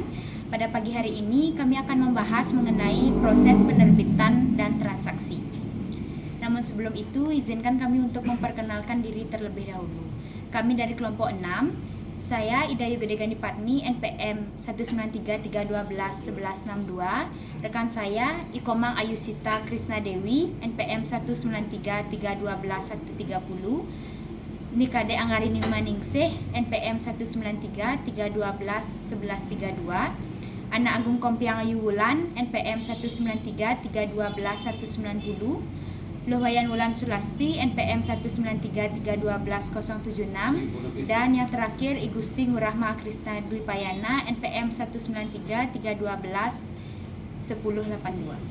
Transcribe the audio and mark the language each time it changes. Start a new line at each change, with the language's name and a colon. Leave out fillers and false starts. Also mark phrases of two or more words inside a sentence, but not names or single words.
Indonesian: Pada pagi hari ini kami akan membahas mengenai proses penerbitan dan transaksi. Namun sebelum itu izinkan kami untuk memperkenalkan diri terlebih dahulu. Kami dari kelompok 6. Saya Ida Yugedegani Patni, NPM 193312162. Rekan saya Ikomang Ayusita Krisna Dewi, NPM 193312130. Nikade Anggarini Maningsih, NPM 193311132. Anak Agung Kompiang Ayu Wulan, NPM 193312190. Luhayan Wulan Sulasti, NPM 193312076, dan yang terakhir I Gusti Ngurahma Krisna Dwi Payana, NPM 19331211082.